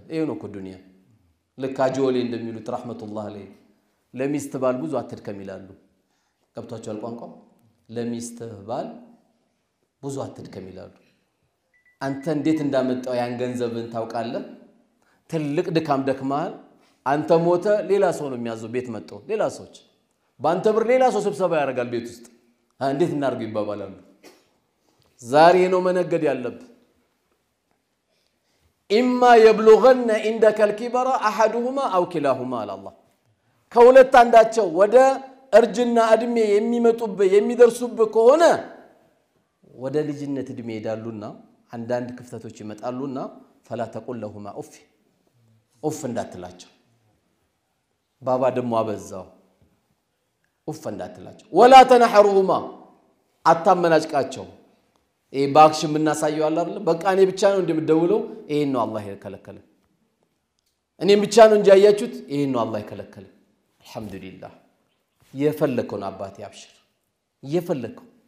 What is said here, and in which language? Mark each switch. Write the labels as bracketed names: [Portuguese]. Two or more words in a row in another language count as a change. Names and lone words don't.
[Amharic] ይሄ ነው ዱንያ ለካጆሌ እንደሚሉት [Arabic] رحمه الله عليه [Amharic] ለሚስት ባል ብዙ አትድከም ይላሉ ገብቷቸዋል ቋንቋው ለሚስት ባል ብዙ አትድከም ይላሉ አንተ እንዴት እንዳመጣው ያን ገንዘብን ታውቃለህ ትልቅ ድካም ደክማል አንተ ሞተ ሌላ ሰው ነው የሚያዘው ቤት መጥቶ ሌላ ሰዎች ባንተ ብር ሌላ ሰው ስብሰባ ያደርጋል ቤት ውስጥ እንዴት እናርግ ይባባላሉ ዛሬ ነው መነገድ ያለብ [Arabic] إما يبلغن عندك الكبر أحدهما أو كلاهما على الله [Amharic] ከሁለት አንዳቸው ወደ እርጅና እድሜ የሚመጡብ የሚደርሱብ ከሆነ ወደ ልጅነት እድሜ ይዳሉና አንዳንድ ክፍተቶች ይመጣሉና [Arabic] فلا تقل لهما اف [Amharic] እንዳትላቸው ባባ ደሞ አበዛው اف እንዳትላቸው [Arabic] ولا تنحرهما [Amharic] አታመናጭቃቸው ባክሽ ምናሳየው አለ አይደል በቃ እኔ ብቻ ነው እንደምደውለው ይሄን ነው አላህ የከለከለ እኔ ብቻ ነው እንጂ ያያችሁት ይሄን ነው አላህ የከለከለ አልহামዱሊላህ የፈለከውን አባቴ አብሽር የፈለከው